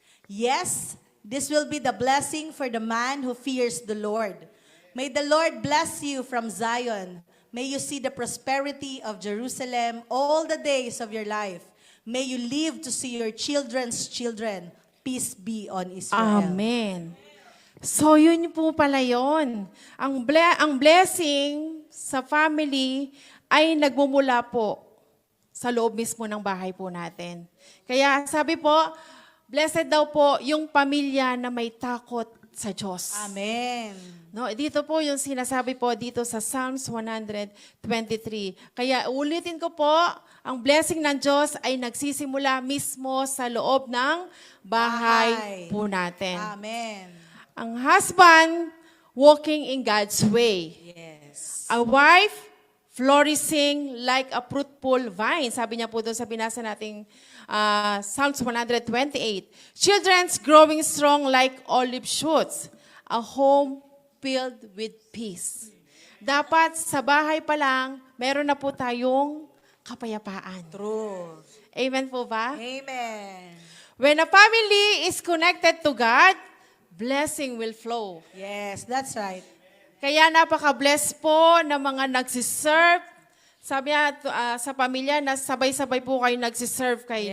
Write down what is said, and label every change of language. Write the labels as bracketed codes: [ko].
[en] Yes, this will be the blessing for the man who fears the Lord. May the Lord bless you from Zion. May you see the prosperity of Jerusalem all the days of your life. May you live to see your children's children. Peace be on Israel. [tl] Amen. So, yun po pala yun. Ang blessing sa family ay nagmumula po sa loob mismo ng bahay po natin. Kaya sabi po, blessed daw po yung pamilya na may takot sa Diyos. Amen. No, dito po yung sinasabi po dito sa Psalms 123. Kaya ulitin ko po, ang blessing ng Diyos ay nagsisimula mismo sa loob ng bahay po natin. Amen. [en] Ang husband, walking in God's way. Yes. A wife, flourishing like a fruitful vine. [tl] Sabi niya po doon sa binasa nating Psalms 128. [en] Children's growing strong like olive shoots. A home filled with peace. [tl] Dapat sa bahay pa lang, meron na po tayong kapayapaan. [en] True. [tl] Amen po ba? Amen. [en] When a family is connected to God, blessing will flow. Yes, that's right. [tl] Kaya napaka-bless po ng mga nagsiserve. Sabi niya sa pamilya na sabay-sabay po kayo nagsiserve kay